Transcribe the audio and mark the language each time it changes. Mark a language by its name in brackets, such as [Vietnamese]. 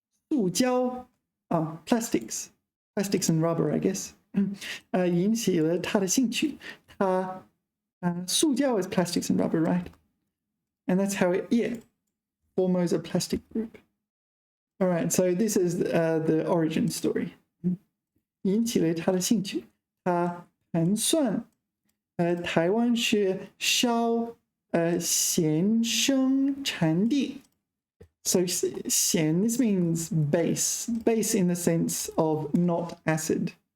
[English] 塑胶 plastics and rubber, I guess. [Chinese] 引起了他的兴趣。 [English] 塑胶 is plastics and rubber, right? And that's how it, Formosa Plastic Group. All right, so this is the origin story. [Chinese] 引起了他的兴趣。他盘算，台湾是烧咸生产地。 [English] So 咸 this means base in the sense of not acid.